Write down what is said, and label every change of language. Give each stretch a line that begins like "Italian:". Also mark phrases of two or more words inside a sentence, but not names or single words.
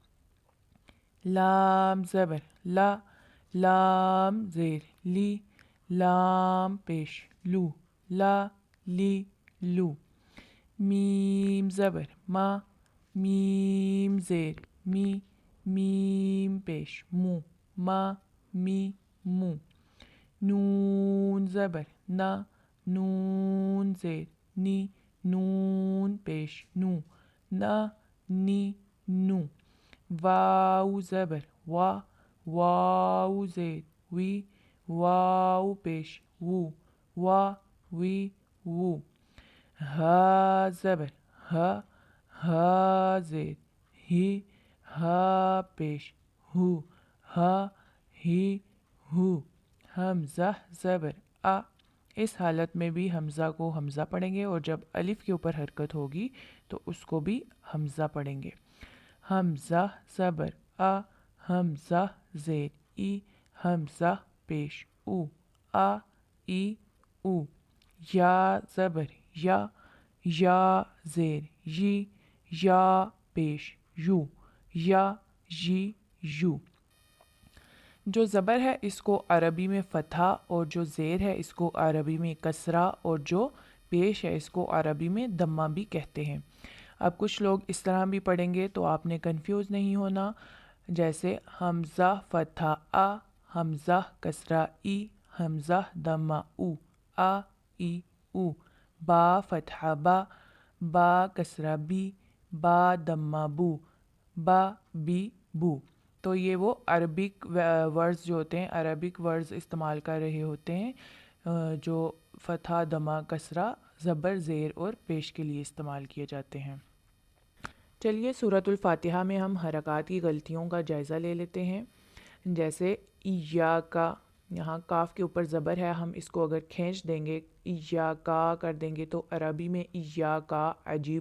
Urdu: لام زبر لا لام زیر لی لام پیش لو لا لی لو میم زبر ما میم زیر می میم پیش مو ما می مو نون زبر نا نون زیر نی نون پیش نو نا نی نو واو زبر وا واو زیر وی واو پیش وو وا وی وو ها زبر ها ها زیر ہی ہا پیش ہو ہا ہی ہو حمزہ زبر آ اس حالت میں بھی حمزہ کو حمزہ پڑھیں گے اور جب الف کے اوپر حرکت ہوگی تو اس کو بھی حمزہ پڑھیں گے حمزہ زبر آ حمزہ زیر ای حمزہ پیش او آ ای او یا زبر یا یا زیر یی یا پیش یو یا یی یو جو زبر ہے اس کو عربی میں فتحہ اور جو زیر ہے اس کو عربی میں کسرہ اور جو پیش ہے اس کو عربی میں دمہ بھی کہتے ہیں اب کچھ لوگ اس طرح بھی پڑھیں گے تو آپ نے کنفیوز نہیں ہونا جیسے حمزہ فتحہ آ حمزہ کسرہ ای حمزہ دمہ او آ ای او با فتحہ با با کسرہ بی با دمہ بو با بی بو تو یہ وہ
English: Arabic words
Urdu: جو ہوتے ہیں
English: Arabic words
Urdu: استعمال کر رہے ہوتے ہیں جو فتحہ دمہ کسرہ زبر زیر اور پیش کے لیے استعمال کیے جاتے ہیں چلیے سورۃ الفاتحہ میں ہم حرکات کی غلطیوں کا جائزہ لے لیتے ہیں جیسے ایاکا یہاں کاف کے اوپر زبر ہے ہم اس کو اگر کھینچ دیں گے ایاکا کر دیں گے تو عربی میں ایاکا عجیب